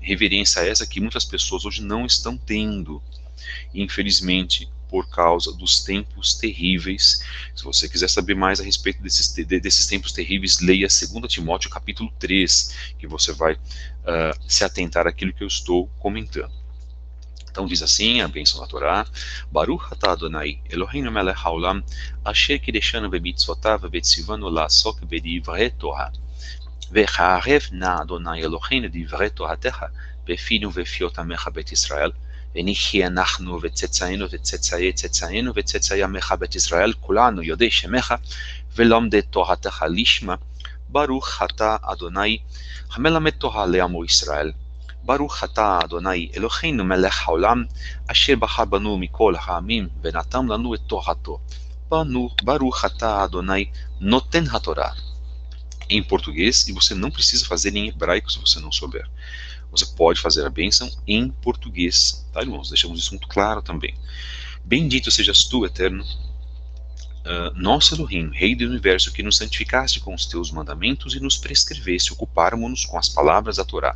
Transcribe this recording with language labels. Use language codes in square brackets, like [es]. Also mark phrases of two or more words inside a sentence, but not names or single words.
[pt] Reverência essa que muitas pessoas hoje não estão tendo, infelizmente, por causa dos tempos terríveis. Se você quiser saber mais a respeito desses tempos terríveis, leia 2 Timóteo capítulo 3, que você vai se atentar àquilo que eu estou comentando. Então diz assim, a bênção da Torá: [he] ברוך אתה אדוני, אלוהינו מלך העולם, אשר קידשנו במצוותיו וציוונו לעסוק בדברי תורה. וחרב נא אדוני אלוהינו דברי תורתך, בפינו ובפיות עמך בית ישראל, ונחיה אנחנו וצאצאינו וצאצאי צאצאינו וצאצאי עמך בית ישראל כולנו יודעי שמך ולומדי תורתך לשמה ברוך אתה אדוני המלמד תורה לעמו ישראל ברוך אתה אדוני אלוהינו מלך העולם אשר בחר בנו מכל העמים ונתן לנו את תורתו ברוך אתה אדוני נותן התורה. [pt] Em português, e você não precisa fazer em hebraico se você não souber. Você pode fazer a bênção em português, tá, irmãos? Deixamos isso muito claro também. Bendito sejas tu, eterno, nosso Elohim, Rei do Universo, que nos santificaste com os teus mandamentos e nos prescreveste ocuparmos-nos com as palavras da Torá.